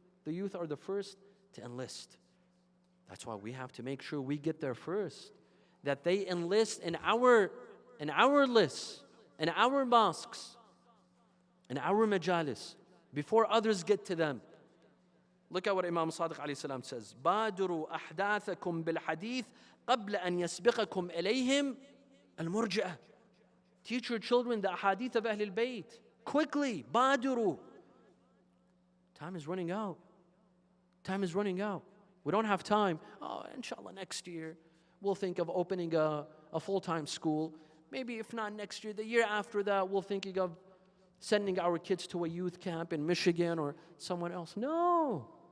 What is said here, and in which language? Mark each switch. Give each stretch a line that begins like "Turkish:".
English: The youth are the first to enlist. That's why we have to make sure we get there first. That they enlist in our lists, in our mosques, in our majalis, before others get to them. Look at what Imam Sadiq alayhi salam says.
Arabic: بادروا أحداثكم بالحديث قبل أن يسبقكم إليهم المرجئة.
English: Teach your children the ahadith of Ahlulbayt. Quickly,
Arabic: بادروا.
English: Time is running out. Time is running out. We don't have time. Oh, inshallah, next year we'll think of opening a full-time school. Maybe if not next year, the year after that, we'll thinking of sending our kids to a youth camp in Michigan or someone else. No.